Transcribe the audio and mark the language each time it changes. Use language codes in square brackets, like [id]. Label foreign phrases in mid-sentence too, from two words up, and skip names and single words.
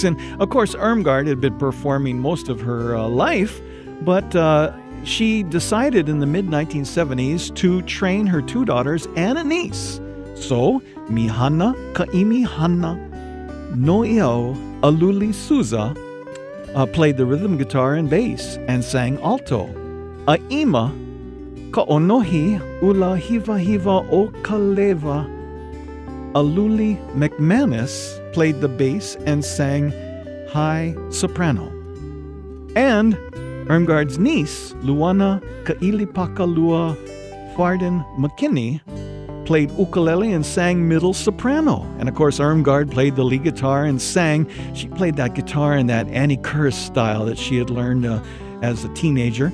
[en] And, of course, Irmgard had been performing most of her life, but she decided in the mid-1970s to train her two daughters and a niece. So, Mihana Kaimi Hana Noiao Aluli Suza played the rhythm guitar and bass and sang alto. Aima Ka'onohi Ula Hiva Hiva O Kaleva Aluli McManus played the bass and sang high soprano. And Irmgard's niece, Luana Ka'ilipakalua Farden McKinney, played ukulele and sang middle soprano. And of course, Irmgard played the lead guitar and sang. She played that guitar in that Annie Curtis style that she had learned as a teenager.